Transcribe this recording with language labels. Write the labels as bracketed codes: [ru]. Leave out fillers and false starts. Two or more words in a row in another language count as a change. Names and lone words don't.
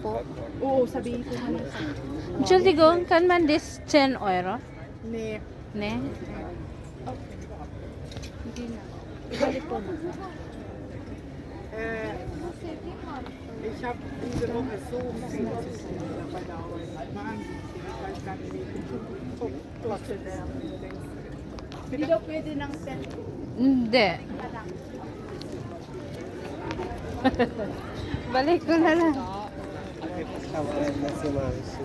[tl] Oo, sabihin ko na. [de] Entschuldigung, kann man das 10 Euro? Nee, Ne? [tl] hindi na. Ibalik ko na. [de] Ich habe diese Woche so viel zu tun bei der Arbeit. Wahnsinn. [tl] Hindi daw pwede ng 10. Hindi. Balik ko na lang. Kawalan na si Marcy.